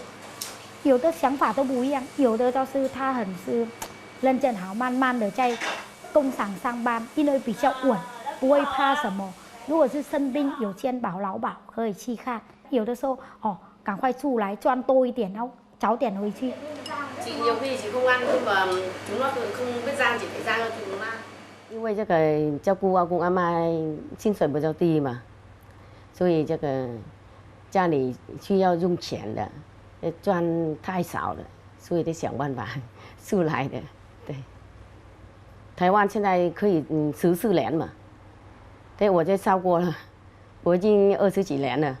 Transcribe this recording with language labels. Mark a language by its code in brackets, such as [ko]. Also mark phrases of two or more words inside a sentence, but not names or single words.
[zh] 有的想法都不一样，有的就是他很是认真好，慢慢的在工厂上班，因为比较稳。不会怕什么，如果是生病有健保、劳保可以去看。有的时候赶快出来赚多一点，然后早点回去。 [vi] nhiều khi chỉ không ăn nhưng mà chúng nó không biết rang, chỉ phải rang cho chúng nó ăn。 [zh] 因为这个照顾阿公阿妈薪水比较低嘛，所以这个家里需要用钱的，赚太少了，所以得想办法出来的。对，台湾现在可以14年嘛，对，我就超过了，我已经20几年了。